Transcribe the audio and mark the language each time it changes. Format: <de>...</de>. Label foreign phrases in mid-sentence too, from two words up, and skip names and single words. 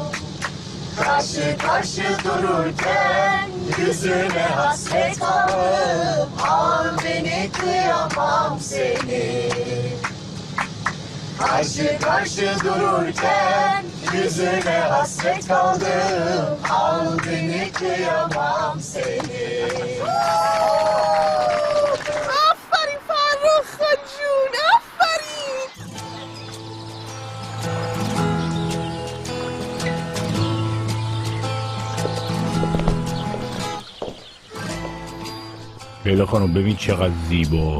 <tr>Karşı karşı dururken yüzüne hasret kalıp al beni kıyamam seni. Karşı karşı dururken yüzüne hasret kaldım al beni kıyamam seni.</tr> <fa>آفرین فرخان جون، آفرین. لیلا خانم ببین چقدر زیبا.</fa>